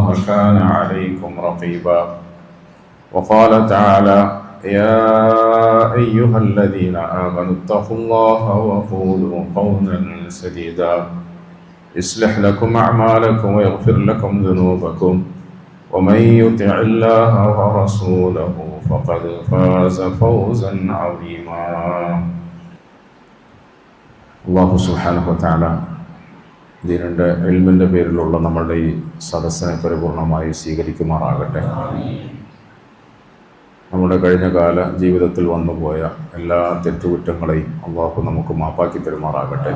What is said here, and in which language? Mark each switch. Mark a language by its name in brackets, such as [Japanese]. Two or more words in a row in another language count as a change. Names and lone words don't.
[Arabic] كان عليكم رقيبا وقال تعالى يا أيها الذين آمنوا اتقوا الله وقولوا قولا سديدا يصلح لكم أعمالكم ويغفر لكم ذنوبكم ومن يطع الله ورسوله فقد فاز فوزا عظيما الله سبحانه وتعالى [Malayalam] ദീനിൻ്റെ ഇൽമിൻ്റെ പേരിലുള്ള നമ്മളുടെ ഈ സദസ്സിനെ പരിപൂർണമായി സ്വീകരിക്കുമാറാകട്ടെ. നമ്മുടെ കഴിഞ്ഞകാല ജീവിതത്തിൽ വന്നുപോയ എല്ലാ തെറ്റുകുറ്റങ്ങളെയും അല്ലാഹു നമുക്ക് മാപ്പാക്കി തരുമാറാകട്ടെ.